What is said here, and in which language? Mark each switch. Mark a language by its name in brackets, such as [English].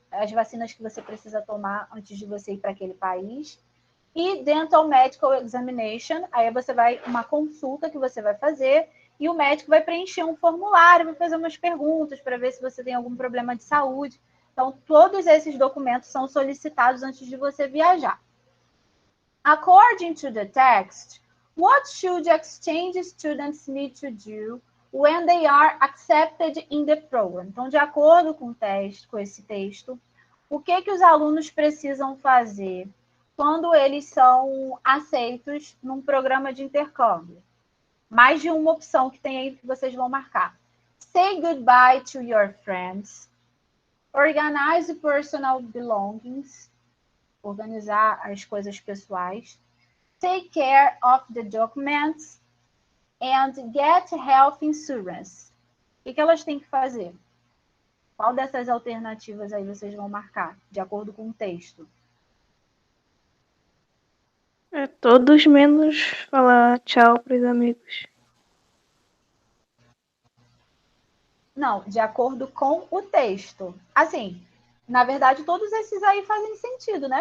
[Portuguese] As vacinas que você precisa tomar antes de você ir para aquele país. E [English] dental medical examination, [Portuguese] aí você vai, uma consulta que você vai fazer, e o médico vai preencher um formulário, vai fazer umas perguntas para ver se você tem algum problema de saúde. Então, todos esses documentos são solicitados antes de você viajar. [English] According to the text, what should exchange students need to do when they are accepted in the program? [Portuguese] Então, de acordo com esse texto, o que os alunos precisam fazer quando eles são aceitos num programa de intercâmbio? Mais de uma opção que tem aí que vocês vão marcar. [English] Say goodbye to your friends. Organize personal belongings. [Portuguese] Organizar as coisas pessoais. [English] Take care of the documents. And get health insurance. [Portuguese] O que elas têm que fazer? Qual dessas alternativas aí vocês vão marcar, de acordo com o texto? Todos menos falar tchau para os amigos. Não, de acordo com o texto. Assim, na verdade, todos esses aí fazem sentido, né?